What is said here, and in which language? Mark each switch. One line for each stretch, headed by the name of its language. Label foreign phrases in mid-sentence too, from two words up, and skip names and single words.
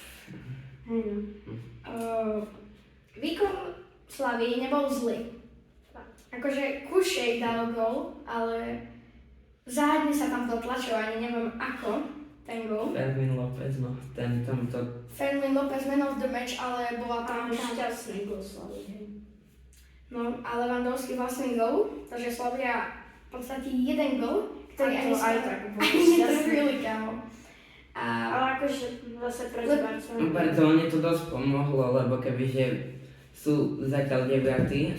Slovak: Výkon Slavii nebol zlý. Akože Kušej dal gól, ale záhadne sa tam to tlačilo, ani neviem ako, ten gól. Fermín López, no, tamto... Fermín López
English: man of the match,
Slovak: ale bola tam šťastný gól Slavii. No a Lewandowski vlastný gól, takže Slavia v podstate jeden gól, ktorý ani netrafili, kámo. Ale akože zase pre Barcelonu. Barcelone to dosť pomohlo, lebo kebyže sú zatiaľ 9.